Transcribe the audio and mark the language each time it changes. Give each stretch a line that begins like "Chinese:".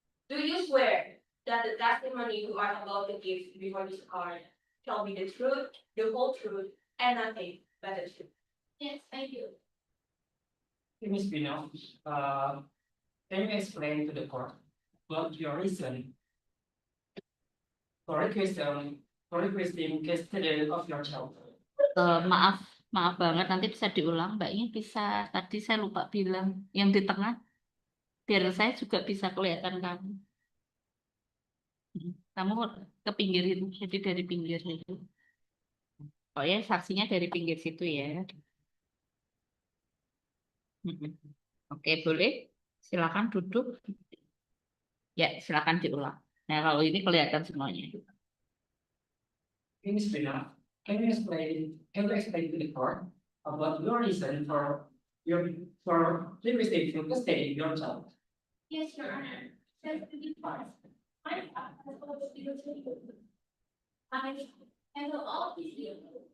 English: Do you swear that the testimony you are about to give before this court shall be the truth, the whole truth, and nothing but the truth? Yes, I do. Ms. Pino, can you explain to the court what your reason for requesting custody of your child?
Indonesian: Maaf, maaf banget. Nanti bisa diulang, Mbaknya bisa. Tadi saya lupa bilang yang di tengah, biar saya juga bisa kelihatan kamu. Kamu ke pinggir itu, jadi dari pinggir itu. Oh ya, saksinya dari pinggir situ ya. Oke, boleh. Silakan duduk. Ya, silakan diulang. Nah, kalau ini kelihatan semuanya.
English: Ms. Pino, can you explain to the court about your reason for requesting custody of your child? Yes, Your Honor. Says to be first. My father has always been a I handle all these deals.